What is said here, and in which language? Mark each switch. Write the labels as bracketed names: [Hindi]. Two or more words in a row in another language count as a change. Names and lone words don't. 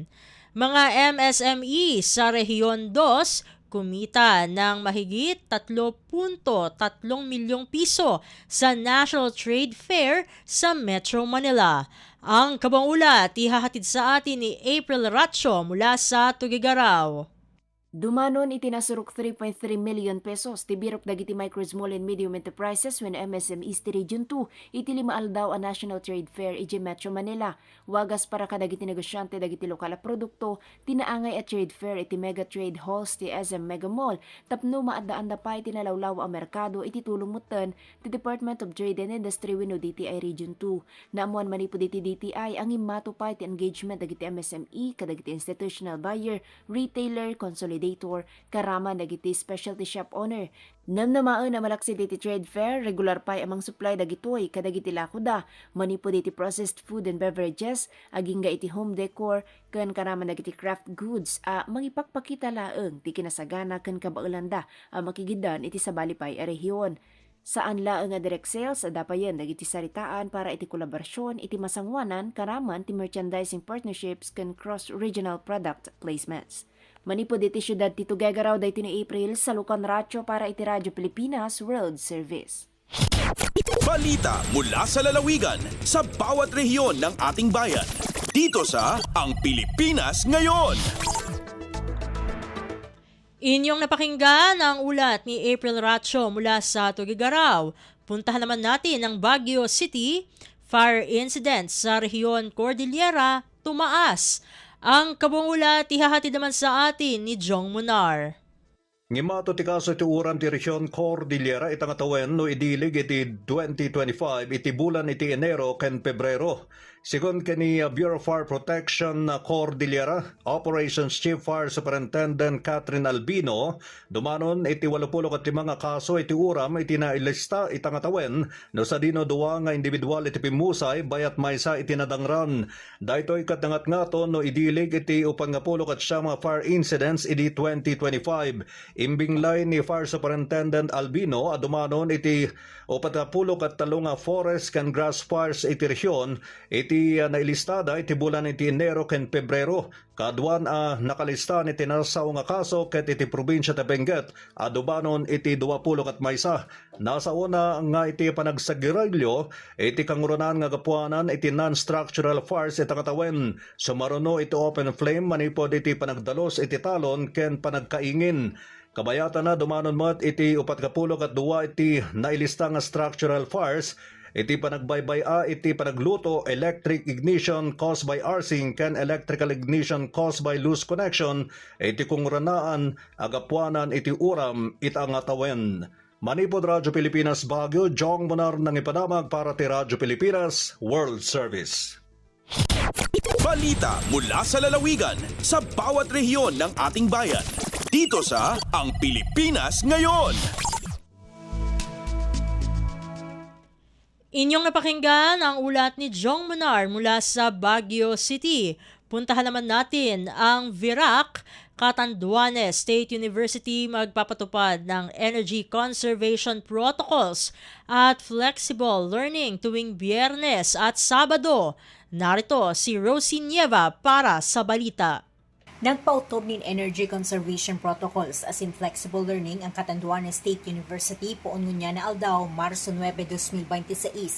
[Filipino] Mga MSME sa rehiyon 2 kumita ng mahigit 3.3 milyong piso sa National Trade Fair sa Metro Manila. Ang kabangulat ihahatid sa atin ni April Ratio mula sa Tuguegarao. [Iloko] Dumanon itinasurok 3.3 million pesos tibirok dagiti [English] micro, small and medium enterprises [Iloko] when MSMEs ti Region 2 iti limaal daw a National Trade Fair iti Metro Manila. Wagas para kadagiti negosyante dagiti lokal a produkto tinaangay a [English] trade fair [Iloko] iti [English] mega trade halls [Iloko] ti SM Mega Mall tapno maadaan da pa iti nalawlaw a merkado iti tulong mutten ti Department of Trade and Industry wenno DTI Region 2. Naamuan manipo iti DTI ang imato pa iti engagement dagiti MSME kadagiti [English] institutional buyer, [Iloko] retailer, consolidator, karama dagiti [English] specialty shop owner. [Iloko] Namnamaan na malaksi diti [English] trade fair, [Iloko] regular pay amang supply dagitoy kadagiti lakoda, manipo diti [English] processed food and beverages, [Iloko] agingga iti [English] home decor, [Iloko] ken karama dagiti [English] craft goods, [Iloko] mangipakpakita laeng ti kinasagana ken kabaelanda a makigidan iti sabalipay a rehiyon. Saan laeng nga [English] direct sales [Iloko] dapayen dagiti saritaan para iti kolaborasyon iti masangwanan karaman ti [English] merchandising partnerships [Iloko] ken [English] cross-regional product placements. [Iloko] Manipod iti syudad ti Tuguegarao daytoy ni April sa Lucan Ratio para iti Radyo Pilipinas World Service. [Filipino] Balita mula sa lalawigan sa bawat rehiyon ng ating bayan. Dito sa Ang Pilipinas Ngayon. Inyong napakinggan ang ulat ni April Ratio mula sa Tuguegarao. Puntahan naman natin ang Baguio City. [English] Fire incident [Filipino] sa rehiyon Cordillera tumaas. Ang kabangulat ihahatid naman sa atin ni Jong Munar. [Iloko] Ngimato ti kaso ti uram ti Rehiyon Cordillera itangatawen no idilig iti 2025 iti bulan iti Enero ken Pebrero. Sigon kani Bureau of Fire Protection Cordillera, [English] Operations Chief Fire Superintendent [Iloko] Catherine Albino, dumanon iti 80 kat mga kaso iti uram iti nailista itangatawen no sa dino duwa nga individual iti pimusay bayat maysa iti nadangran. Daytoy kat nangat-ngaton no idilig iti upangapulo kat siya mga [English] fire incidents [Iloko] iti 2025. Imbinglay ni [English] Fire Superintendent [Iloko] Albino adumanon iti 40 kat talong [English] forest can grass fires [Iloko] iti rehiyon iti nailistada iti bulan iti Enero ken Pebrero. Kaduan nakalista iti nasaw nga kaso ket iti probinsya ti Benguet adubanon iti 20 kat maysa. Nasa una nga iti panagsagirilyo iti kangurunan nga gapuanan iti [English] non-structural fires [Iloko] iti katawen. Sumaruno iti [English] open flame [Iloko] manipod iti panagdalos iti talon ken panagkaingin. Kabayatan na dumanon mat iti 42 iti nailista nga [English] structural fires [Iloko] iti panagbaybay iti panagluto [English] electric ignition caused by arcing [Iloko] ken [English] electrical ignition caused by loose connection [Iloko] iti kungranaan agapuanan iti uram itangatawen. Manipod Radyo Pilipinas Baguio, Jong Munar nang ipadamag para ti Radyo Pilipinas World Service. [Filipino] Balita mula sa lalawigan sa bawat rehiyon ng ating bayan. Dito sa Ang Pilipinas Ngayon. Inyong napakinggan ang ulat ni Jong Munar mula sa Baguio City. Puntahan naman natin ang Virac, Catanduanes State University magpapatupad ng Energy Conservation Protocols at [English] Flexible Learning [Filipino] tuwing Biyernes at Sabado. Narito si Rosie Nieva para sa balita. [Bikol] Nagpautob nin Energy Conservation Protocols as in [English] Flexible Learning [Bikol] ang Catanduanes State University poon ngunya na aldaw Marso 9, 2026.